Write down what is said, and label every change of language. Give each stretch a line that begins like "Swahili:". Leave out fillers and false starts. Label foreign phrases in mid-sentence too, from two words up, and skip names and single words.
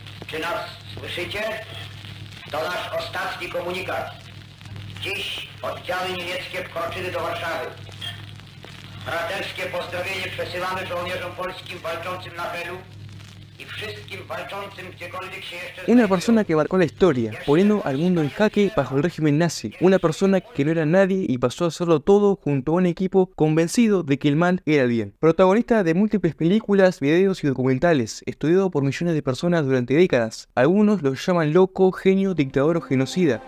Polish: Czy nas słyszycie? To nasz ostatni komunikat. Dziś oddziały niemieckie wkroczyły do Warszawy. Braterskie pozdrowienie przesyłamy żołnierzom polskim walczącym na Helu y wszystkim walczącym gdziekolwiek się jeszcze
Spanish: Una persona que marcó la historia, poniendo al mundo en jaque bajo el régimen nazi. Una persona que no era nadie y pasó a hacerlo todo junto a un equipo convencido de que el mal era el bien. Protagonista de múltiples películas, videos y documentales, estudiado por millones de personas durante décadas. Algunos lo llaman loco, genio, dictador o genocida.